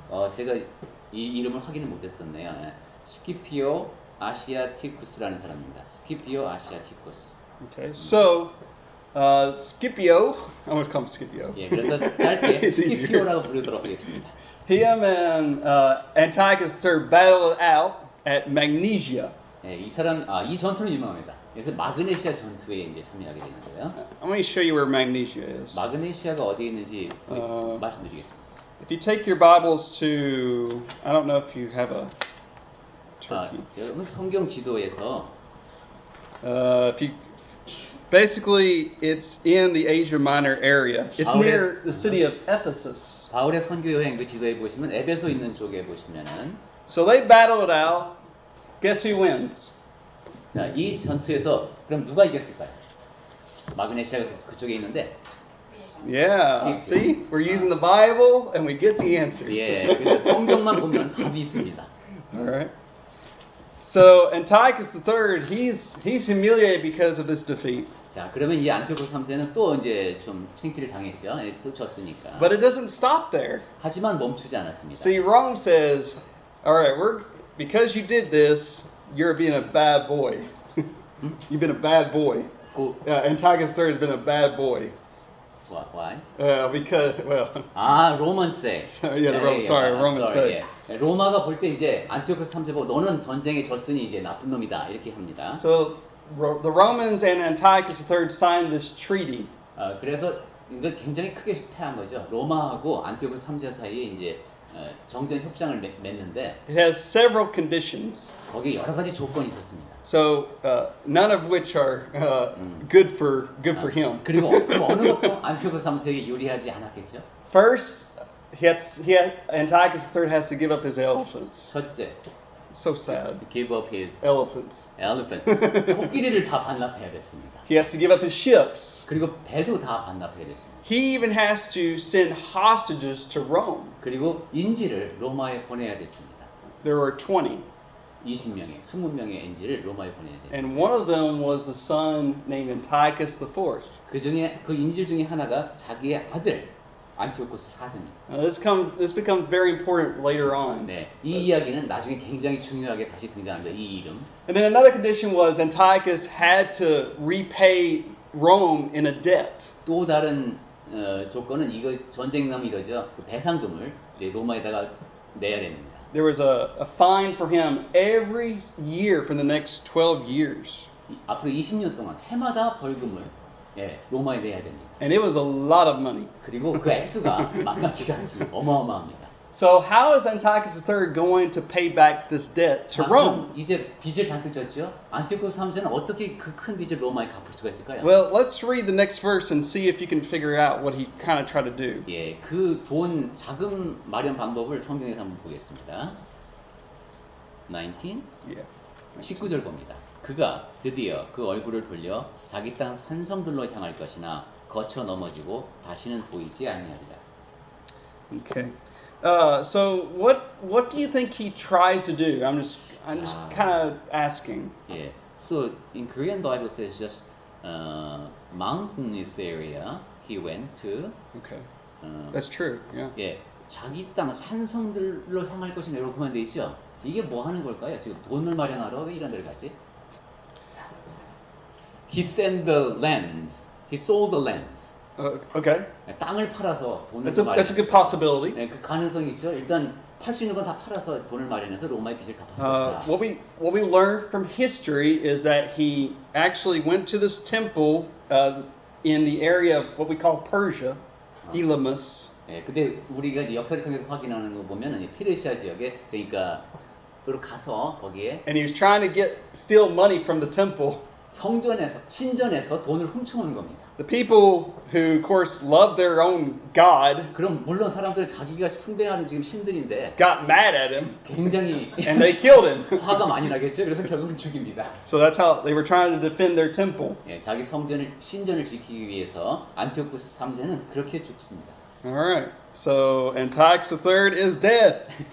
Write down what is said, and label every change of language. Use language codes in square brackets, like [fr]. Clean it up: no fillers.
[ko] 제가 이 이름을 확인을 못했었네요. 스키피오 아시아티쿠스라는 사람입니다. 스키피오 아시아티쿠스. [en] Okay, so Scipio, I'm going to call him Scipio. [ko] 예, 그래서 짧게 [en] It's easier. [ko] 스키피오라고 부르도록 하겠습니다. [en] Him and Antiochus III battled it out at Magnesia. [ko] 예, 이 사람, 이 전투는 유명합니다. 그래서 마그네시아 전투에 이제 참여하게 되는데요. [en] Let me show you where Magnesia is. [ko] 마그네시아가 어디에 있는지 말씀드리겠습니다. [en] If you take your Bibles to, I don't know if you have a Turkey. [ko] 여러분 성경 지도에서 [en] If you, basically, it's in the Asia Minor area. It's near the city of Ephesus. [ko] 바울의 선교 여행 그 지도에 보시면 에베소 있는 쪽에 보시면은 [en] So they battle it out. Guess who wins? [ko] 자, 이 전투에서 그럼 누가 이겼을까요? 마그네시아가 그쪽에 있는데 [en] Yeah. See, we're using the Bible and we get the answers. [ko] 예, 그래서 성경만 보면 답이 있습니다. [en] All right. So Antiochus III, he's humiliated because of this defeat. [ko] 자, 그러면 이 안티오코스 3세는 또 이제 좀 창피를 당했죠. 예, 또 졌으니까. [en] But it doesn't stop there. [ko] 하지만 멈추지 않았습니다. [en] See, Rome says, all right, because you did this, you're being a bad boy. You've been a bad boy. Antiochus III has been a bad boy. Why? Because, well. 로만 세. Roman say. [ko] 예. 로마가 볼 때 이제 안티오코스 3세 보고 너는 전쟁에 졌으니 이제 나쁜 놈이다 이렇게 합니다. [en] So the Romans and Antiochus III signed this treaty. [ko] 그래서 이걸 굉장히 크게 실패한 거죠. 로마하고 안티오코스 3세 사이에 이제 정전 협상을 맺는데 [en] It has several conditions. [ko] 거기에 여러 가지 조건이 있었습니다. [en] So none of which are good for him. [ko] 그리고 어느 것도 안티오코스 3세에게 유리하지 않았겠죠. [en] First, Antiochus III has to give up his elephants. [ko] 첫째, [en] So sad. Give up his Elephants. elephants. [ko] 코끼리를 다 반납해야 됐습니다. [en] He has to give up his ships. [ko] 그리고 배도 다 반납해야 됐습니다. [en] He even has to send hostages to Rome. [ko] 그리고 인지를 로마에 보내야 됐습니다. [en] There were 20. [ko] 20명의 인지를 로마에 보내야 됩니다. [en] And one of them was the son named Antiochus IV. [ko] 그 중에 그 인질 중에 하나가 자기의 아들 안티오코스 4세입니다. [en] Now this becomes very important later on. [ko] 네, 이 이야기는 나중에 굉장히 중요하게 다시 등장합니다. 이 이름. [en] And then another condition was Antiochus had to repay Rome in a debt. [ko] 또 다른 조건은 이거 전쟁 나면 이거죠. 그 배상금을 이제 로마에다가 내야 됩니다. [en] There was a fine for him every year for the next 12 years. [ko] 앞으로 20년 동안 해마다 벌금을 로마에 내야 됩니다. [en] And it was a lot of money. [ko] 그리고 그 액수가 만만치가 않습니다. 어마어마합니다. [en] So how is Antiochus III going to pay back this debt to Rome? [ko] 그럼 이제 빚을 잔뜩 졌죠. 안티오코스 3세는 어떻게 그 큰 빚을 로마에 갚을 수가 있을까요? [en] Well, let's read the next verse and see if you can figure out what he kind of tried to do. [ko] 예, 그 돈 자금 마련 방법을 성경에서 한번 보겠습니다. [en] 19? Yeah. [ko] 19절 봅니다. 그가 드디어 그 얼굴을 돌려 자기 땅 산성들로 향할 것이나 거쳐 넘어지고 다시는 보이지 아니하리라. [en] Okay. So what do you think he tries to do? I'm just kind of asking. 예, so in Korean Bible says just mountainous area he went to. Okay. That's true. Yeah. [ko] 예, 자기 땅 산성들로 향할 것이나 이렇게만 돼 있죠. 이게 뭐 하는 걸까요? 지금 돈을 마련하러 왜 이런 데를 가지? [en] He sent the lands. He sold the lands. Okay. [ko] 땅을 팔아서 돈을 [en] That's a good possibility. [ko] 네, 그 가능성이 있죠. 일단 팔 수 있는 건 다 팔아서 돈을 마련해서 로마의 빚을 갚았습니다. [en] What we learned from history is that he actually went to this temple in the area of what we call Persia, Elamus. [ko] 예, 근데 우리가 이제 역사를 통해서 확인하는 거 보면은 이 페르시아 지역에 그러니까 그리고 가서 거기에 [en] And he was trying to steal money from the temple. [ko] 성전에서 신전에서 돈을 훔쳐오는 겁니다. [en] The people who, of course, love their own God, [ko] 그럼 물론 사람들은 자기가 숭배하는 지금 신들인데 [en] got mad at him [ko] 굉장히 and they killed him. 화가 많이 나겠죠. 그래서 결국은 죽입니다. [en] So that's how they were trying to defend their temple. [ko] 예, 자기 신전을 지키기 위해서 안티오코스 3세는 그렇게 죽습니다. [en] All right. So Antiochus III is dead.